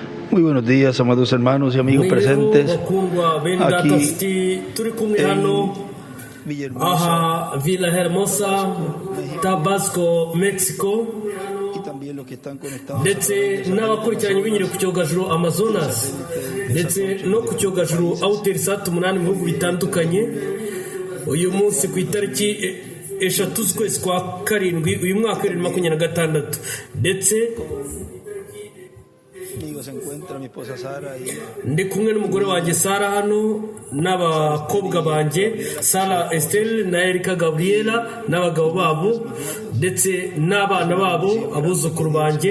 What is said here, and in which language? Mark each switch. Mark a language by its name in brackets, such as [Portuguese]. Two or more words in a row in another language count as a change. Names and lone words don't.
[Spanish] Muy buenos días, amados hermanos y amigos presentes aquí en Villahermosa, Villahermosa, Tabasco, Mexico, y también los que están conectados [Kinyarwanda] ndetse n'abakurikiranye binyure ku cyogajuru Amazonas ndetse no ku cyogajuru Outersat 8 mu bihugu bitandukanye. Uyu munsi ku itariki 3 z'ukwezi kwa karindwi uyu mwaka 2026 ndetse ndi kumwe n'umugore wanjye Sara hano n'abakobwa banjye Sara Estelle na Erika Gabriela n'abagabo babo ndetse n'abana babo abuzukuru banjye.